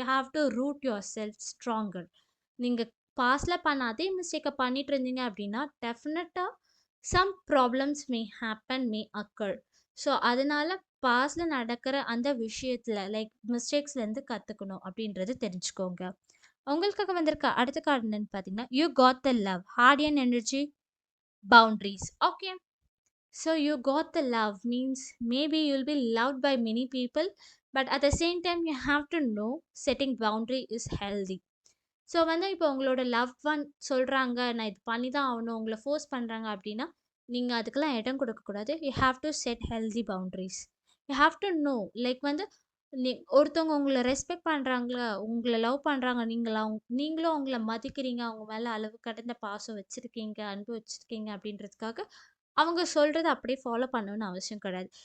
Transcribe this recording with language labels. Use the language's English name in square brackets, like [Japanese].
[English] You have to root yourself stronger. [Tamil] நீங்கள் பாஸ்டில் பண்ண அதே மிஸ்டேக்கை பண்ணிட்டு இருந்தீங்க அப்படின்னா டெஃபினட்டாக [English] Some problems may happen, may occur. [Tamil] ஸோ அதனால பாஸ்டில் நடக்கிற அந்த விஷயத்தில் லைக் மிஸ்டேக்ஸ்லேருந்து கற்றுக்கணும் அப்படின்றது தெரிஞ்சுக்கோங்க. உங்களுக்காக வந்திருக்க அடுத்த கார்டு என்னன்னு பார்த்தீங்கன்னா, you got the love, heart and energy, boundaries. Okay. [English] So you got the love means maybe you'll be loved by many people, but at the same time you have to know setting boundary is healthy. [Tamil] So வந்து இப்போ உங்களோட love one சொல்கிறாங்க நான் இது பண்ணி தான் ஆகணும், உங்களை ஃபோர்ஸ் பண்ணுறாங்க அப்படின்னா நீங்கள் அதுக்கெல்லாம் இடம் கொடுக்கக்கூடாது. [English] You have to set healthy boundaries. [Tamil] You have to know like வந்து ஒருத்தவங்க உங்களை ரெஸ்பெக்ட் பண்ணுறாங்களா, உங்களை லவ் பண்ணுறாங்க, நீங்களும் அவங்கள மதிக்கிறீங்க, அவங்க மேலே அளவு கடந்த பாசம் வச்சுருக்கீங்க, அன்பு வச்சுருக்கீங்க அப்படின்றதுக்காக அவங்க சொல்கிறத அப்படியே ஃபாலோ பண்ணணும்னு அவசியம் கிடையாது.